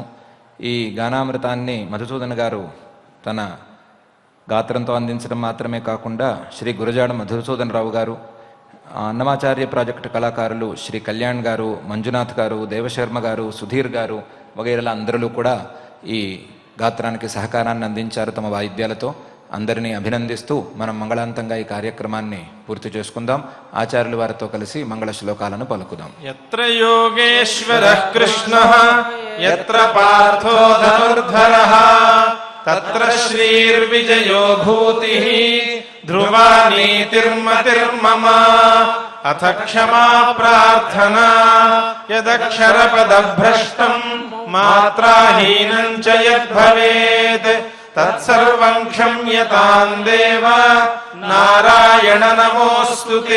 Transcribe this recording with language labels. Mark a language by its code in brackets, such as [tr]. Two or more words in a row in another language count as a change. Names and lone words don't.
[te] ఈ గానామృతాన్ని మధుసూదన్ గారు తన గాత్రంతో అందించడం మాత్రమే కాకుండా శ్రీ గురజాడ మధుసూదన్ రావు గారు, అన్నమాచార్య ప్రాజెక్టు కళాకారులు శ్రీ కళ్యాణ్ గారు, మంజునాథ్ గారు, దేవశర్మ గారు, సుధీర్ గారు వగైరా అందరూ కూడా ఈ గాత్రానికి సహకారాన్ని అందించారు తమ వాయిద్యాలతో. అందరినీ అభినందిస్తూ మనం మంగళాంతంగా ఈ కార్యక్రమాన్ని పూర్తి చేసుకుందాం. ఆచార్యుల వారితో కలిసి మంగళ శ్లోకాలను పలుకుదాం. [sa] यत्र योगेश्वरः कृष्णः यत्र पार्थो धनुर्धरः तत्र श्रीर्विजयो भूतिः ध्रुवा नीतिर्मतिर्मम अथ क्षमा प्रार्थना यदक्षरपदभ्रष्टं मात्राहीनं च यद्भवेत् तत्सर्वं क्षम्यतां देव नारायण नमोस्तुते.